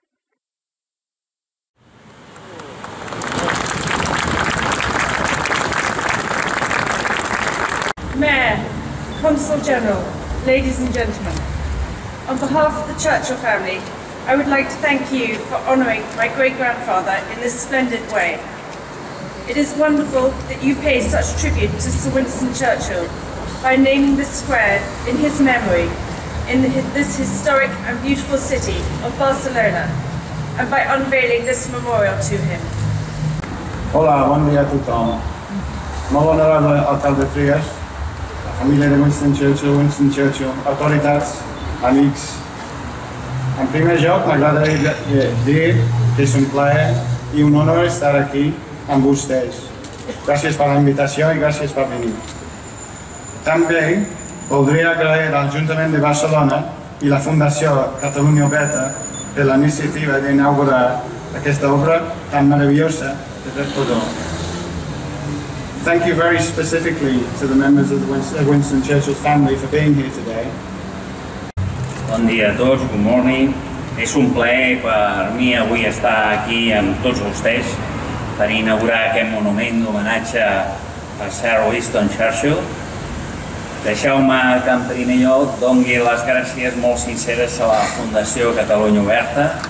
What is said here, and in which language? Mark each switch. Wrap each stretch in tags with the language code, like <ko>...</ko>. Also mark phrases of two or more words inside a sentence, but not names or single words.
<en>Mayor, Consul General, ladies and gentlemen, on behalf of the Churchill family, I would like to thank you for honouring my great-grandfather in this splendid way. It is wonderful that you pay such tribute to Sir Winston Churchill by naming this square in his memory in this historic and beautiful city of Barcelona, and by unveiling this memorial to him.</en> <ca>Hola, bon dia a tothom. Molt honorable alcalde Trias, la família de Winston Churchill, autoritats, amics. En primer lloc, m'agradaria dir que és un plaer i un honor estar aquí amb vostès. Gràcies per la invitació i gràcies per venir. També voldria agrair a l'Ajuntament de Barcelona i la Fundació Catalunya Oberta per la iniciativa d'inaugurar aquesta obra tan meravellosa de Recordó.</ca> <en>Thank you very specifically to the members of the Winston Churchill family for being here today.</en> <ca>Bon dia a tots,</ca> <en>good morning.</en> <ca>És un plaer per mi avui estar aquí amb tots vostès per inaugurar aquest monument d'homenatge a Sir Winston Churchill. Deixeu-me que en primer lloc doni les gràcies molt sinceres a la Fundació Catalunya Oberta.</ca>